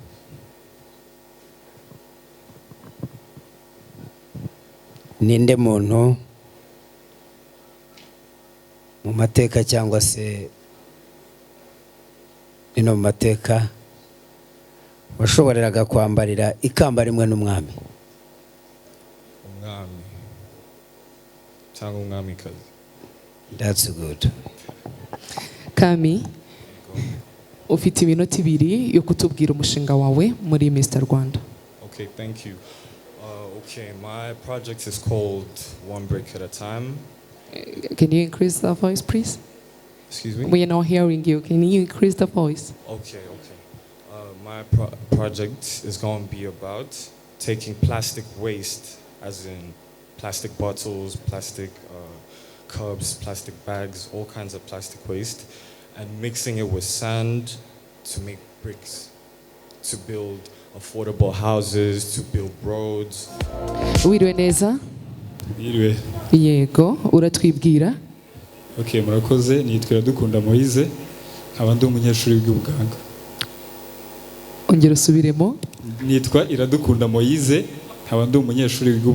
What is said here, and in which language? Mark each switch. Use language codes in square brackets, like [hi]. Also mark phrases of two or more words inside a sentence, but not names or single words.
[rw] Ninde muntu mu mateka cyangwa se ino mu mateka washoboreraga kwambarira ikamba rimwe n'umwami? Umwami cyangwa umwamikazi. [en] That's good. [rw] Kami, ufite iminota 2 yo kutubwira umushinga wawe muri Mr. Rwanda. [en] Okay, thank you. Okay, my project is called One Brick at a Time. Can you increase the voice, please? Excuse me? We are not hearing you. Can you increase the voice? Okay. My project is going to be about taking plastic waste, as in plastic bottles, plastic cups, plastic bags, all kinds of plastic waste, and mixing it with sand to make bricks, to build affordable houses, to build roads. [rw] Wiriwe neza? Wiriwe. Yego, uratwibwira? Okay, murakoze. Nitwa Iradukunda Moise, nkaba ndi umunyeshuri w'ubuganga. Ongera usubiremo. Nitwa Iradukunda Moise, nkaba ndi umunyeshuri w'ubuganga.